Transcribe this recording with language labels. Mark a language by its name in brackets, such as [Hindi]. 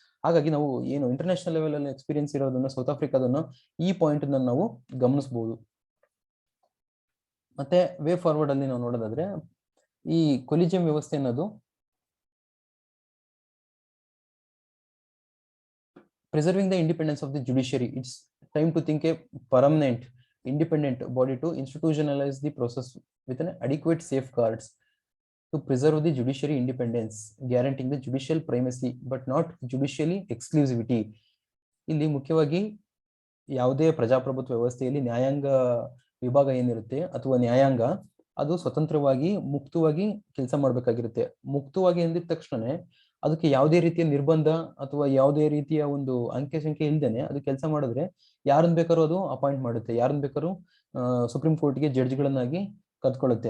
[Kannada] ಹಾಗಾಗಿ ನಾವು ಏನು ಇಂಟರ್ನ್ಯಾಷನಲ್ ಲೆವೆಲ್ ಅಲ್ಲಿ ಎಕ್ಸ್ಪೀರಿಯನ್ಸ್ ಇರೋದನ್ನ ಸೌತ್ ಆಫ್ರಿಕಾದನ್ನ ಈ ಪಾಯಿಂಟ್ ನಾವು ಗಮನಿಸಬಹುದು. ಮತ್ತೆ ವೇ ಫಾರ್ವರ್ಡ್ ಅಲ್ಲಿ ನಾವು ನೋಡೋದಾದ್ರೆ ಈ ಕೊಲಿಜಿಯಂ ವ್ಯವಸ್ಥೆ ಅನ್ನೋದು [English] preserving the independence of the judiciary. It's time to think a permanent independent body to institutionalize the process with an adequate safeguards to preserve the judiciary independence, guaranteeing the judicial primacy but not judicially exclusivity. [Kannada] ಇಲ್ಲಿ ಮುಖ್ಯವಾಗಿ ಯಾವುದೇ ಪ್ರಜಾಪ್ರಭುತ್ವ ವ್ಯವಸ್ಥೆಯಲ್ಲಿ ನ್ಯಾಯಾಂಗ ವಿಭಾಗ ಏನಿರುತ್ತೆ ಅಥವಾ ನ್ಯಾಯಾಂಗ ಅದು ಸ್ವತಂತ್ರವಾಗಿ ಮುಕ್ತವಾಗಿ ಕೆಲಸ ಮಾಡ್ಬೇಕಾಗಿರುತ್ತೆ. ಮುಕ್ತವಾಗಿ ಎಂದಿದ ತಕ್ಷಣ ಅದಕ್ಕೆ ಯಾವುದೇ ರೀತಿಯ ನಿರ್ಬಂಧ ಅಥವಾ ಯಾವುದೇ ರೀತಿಯ ಒಂದು ಅಂಕೆ ಸಂಖ್ಯೆ ಇಲ್ದೇನೆ ಅದು ಕೆಲಸ ಮಾಡಿದ್ರೆ ಯಾರನ್ನ ಬೇಕಾದ್ರೂ ಅದು ಅಪಾಯಿಂಟ್ ಮಾಡುತ್ತೆ, ಯಾರನ್ನ ಬೇಕಾದ್ರೂ ಸುಪ್ರೀಂ ಕೋರ್ಟ್ಗೆ ಜಡ್ಜ್ಗಳನ್ನಾಗಿ ಕದ್ಕೊಳ್ಳುತ್ತೆ.